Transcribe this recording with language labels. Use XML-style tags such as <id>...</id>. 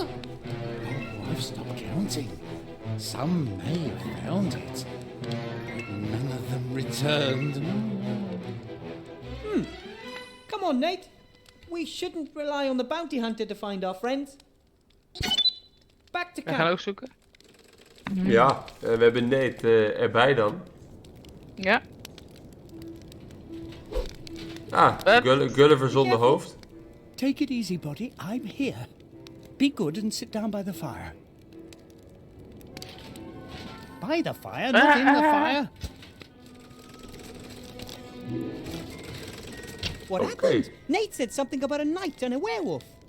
<en>Oh, I've stopped counting. Some may have found it, but none of them returned. Come on, Nate. We shouldn't rely on the bounty hunter to find our friends. Back to</en> <nl>We gaan</nl> <en>camp.</en> <nl>ook zoeken. Ja, we hebben Nate erbij dan. Ja. Ah, Gulliver zonder hoofd.</nl> <en>Take it easy, buddy. I'm here. Be good and sit down by the fire. By the fire, not in the fire. What Okay. happened? Nate said something about a knight and a werewolf.</en>